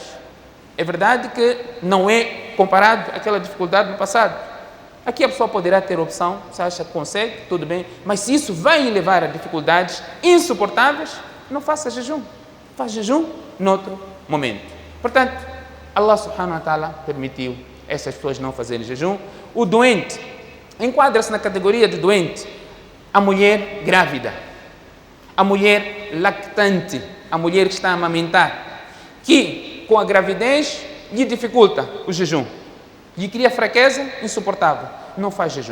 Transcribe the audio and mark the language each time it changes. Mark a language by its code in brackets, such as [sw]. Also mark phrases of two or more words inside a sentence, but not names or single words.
[pt] É verdade que não é comparado àquela dificuldade do passado. Aqui a pessoa poderá ter opção, se acha que consegue, tudo bem, mas se isso vai levar a dificuldades insuportáveis, não faça jejum. Faz jejum noutro momento. Portanto, Allah [ar] سبحانه وتعالى [pt] permitiu essas pessoas não fazerem jejum. O doente enquadra-se na categoria de doente a mulher grávida, a mulher lactante, a mulher que está a amamentar, que com a gravidez lhe dificulta o jejum, lhe cria fraqueza insuportável, não faz jejum.